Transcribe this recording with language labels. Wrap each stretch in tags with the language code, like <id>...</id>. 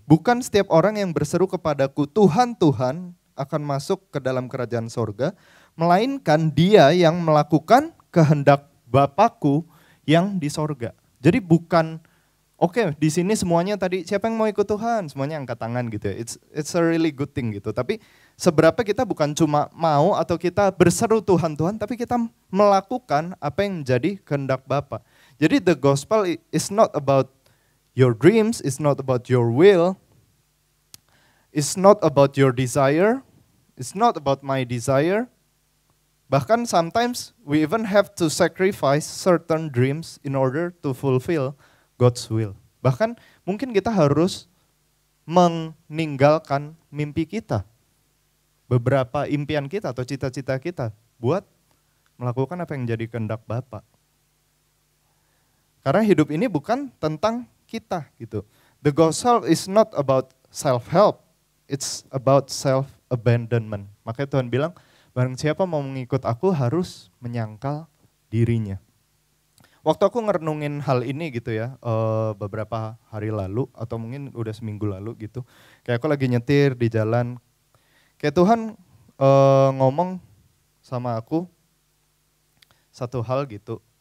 <id>Bukan setiap orang yang berseru kepadaku, Tuhan, Tuhan, akan masuk ke dalam kerajaan sorga, melainkan dia yang melakukan kehendak Bapakku yang di sorga. Jadi bukan, oke, di sini semuanya tadi, siapa yang mau ikut Tuhan? Semuanya angkat tangan gitu ya,</id> <en>it's a really good thing</en> <id>gitu. Tapi seberapa kita bukan cuma mau atau kita berseru Tuhan, Tuhan, tapi kita melakukan apa yang menjadi kehendak Bapa. Jadi</id> <en>the gospel is not about your dreams, it's not about your will, it's not about your desire, it's not about my desire.</en> <id>Bahkan</id> <en>sometimes we even have to sacrifice certain dreams in order to fulfill God's will.</en> <id>Bahkan mungkin kita harus meninggalkan mimpi kita, beberapa impian kita atau cita-cita kita buat melakukan apa yang jadi kehendak Bapa. Karena hidup ini bukan tentang kita gitu.</id> <en>The gospel is not about self-help, it's about self-abandonment.</en> <id>Makanya Tuhan bilang, barang siapa mau mengikut aku harus menyangkal dirinya. Waktu aku ngerenungin hal ini gitu ya, beberapa hari lalu atau mungkin udah seminggu lalu gitu. Kayak aku lagi nyetir di jalan, kayak Tuhan ngomong sama aku satu hal gitu.</id>